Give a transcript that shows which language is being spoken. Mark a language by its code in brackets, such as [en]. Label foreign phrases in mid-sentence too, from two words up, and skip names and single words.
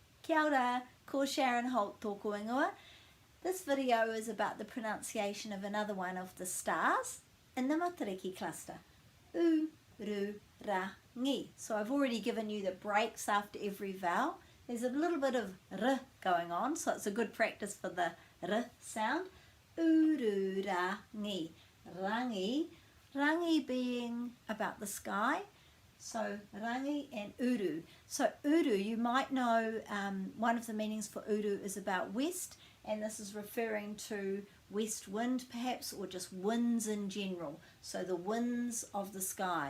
[mi] Kia ora, ko Sharon Holt tōku ingoa. [en] This video is about the pronunciation of another one of the stars in the Matariki cluster. U-ru-ra-ngi. So I've already given you the breaks after every vowel. There's a little bit of r going on, so it's a good practice for the r sound. U-ru-ra-ngi. Rangi. Rangi being about the sky. So rangi and uru. So uru, you might know one of the meanings for uru is about west, and this is referring to west wind perhaps, or just winds in general. So the winds of the sky.